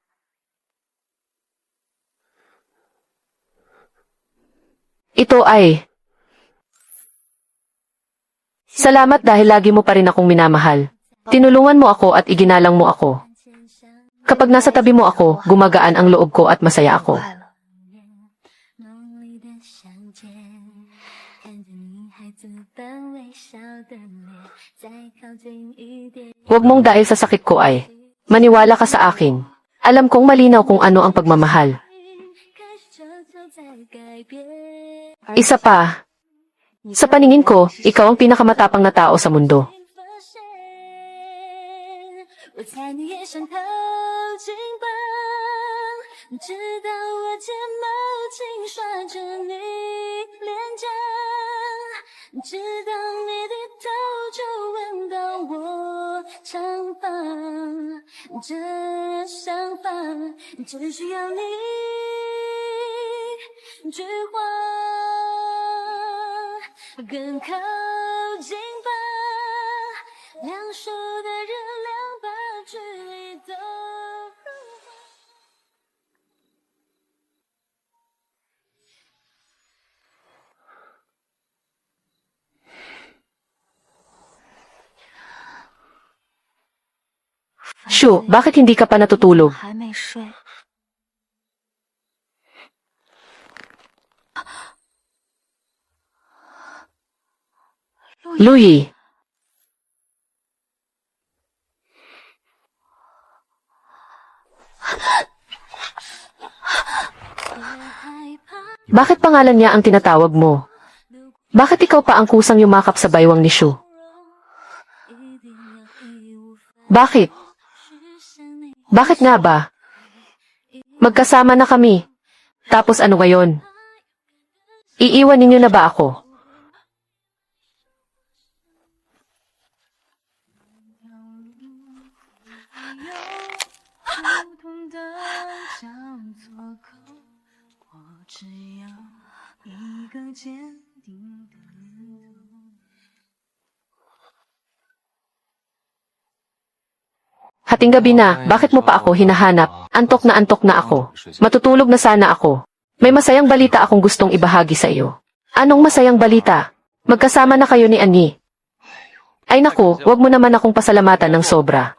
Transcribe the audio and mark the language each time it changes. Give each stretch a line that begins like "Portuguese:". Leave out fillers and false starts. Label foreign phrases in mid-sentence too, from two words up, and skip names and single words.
Filipino: Ito ay... Salamat dahil lagi mo pa rin akong minamahal. Tinulungan mo ako at iginalang mo ako. Kapag nasa tabi mo ako, gumagaan ang loob ko at masaya ako.
Chinese: 梦里的相见，看着你孩子般微笑的脸，再靠近一点。
Filipino: Huwag mong dahil sa sakit ko ay, maniwala ka sa akin. Alam kong malinaw kung ano ang pagmamahal.
Chinese: 开始悄悄在改变。
Filipino: Isa pa, sa paningin ko, ikaw ang pinakamatapang na tao sa mundo.
Chinese: 发现，我猜你也想靠近吧，直到我睫毛轻刷着你脸颊，直到你低头就闻到我长发，这想法只需要你一句话。更靠近吧，两手的热量把距离都融化。
Filipino: Shu, bakit hindi ka pa natutulog?
Chinese: 还没睡。
Filipino: Louie,
Chinese: 害怕
Filipino: bakit pangalan niya ang tinatawag mo? Bakit ikaw pa ang kusang yumakap sa baywang ni Shu?
Chinese: 一定要义无反
Filipino: Bakit?
Chinese: 顾向你。
Filipino: Bakit nga ba? Magkasama na kami. Tapos ano ngayon? Iiwan ninyo na ba ako?
Chinese: 不同的交错口，我只要一个坚定的念头。
Filipino: Hating gabi na, bakit mo pa ako hinahanap? Antok na ako. Matutulog na sana ako. May masayang balita akong gustong ibahagi sa iyo. Anong masayang balita? Magkasama na kayo ni Annie. Ay naku, wag mo naman akong pasalamatan ng sobra.